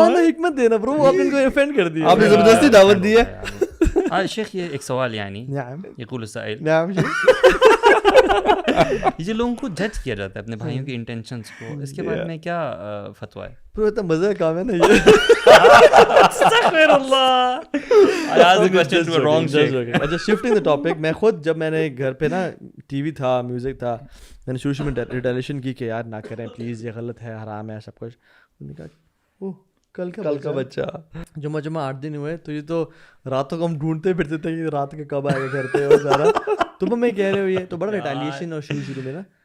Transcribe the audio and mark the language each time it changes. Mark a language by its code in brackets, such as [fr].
[ur] حکمت دینا برو, آپ ان کو افینڈ کر دیا, آپ نے زبردستی دعوت دی ہے. شیخ یہ ایک سوال یعنی [ar] نعم یقول السائل نعم [ur] یہ لوگوں کو جج کیا جاتا ہے اپنے بھائیوں کے انٹینشنس کو, اس کے بارے میں کیا فتویٰ ہے؟ پورا اتنا مزے کا کام ہے نا یہ. استغفر اللہ. [en] I asked the question to a wrong sheikh. [ur] اچھا [en] shifting the topic, [ur] میں خود جب میں نے گھر پہ نا ٹی وی تھا, میوزک تھا, میں نے شروع میں ریٹیلیشن کی کہ یار نہ کریں پلیز, یہ غلط ہے, حرام ہے سب کچھ. انہوں نے کہا اوہ کل کا بچہ جمعہ 8 دن ہوئے, تو یہ تو راتوں کو ہم ڈھونڈتے پھرتے تھے کہ رات کے کب آئے گا گھر پہ, اور سارا تم ہمیں کہہ رہے ہو یہ, تو بڑا ریٹیلیشن اور شروع میں نا.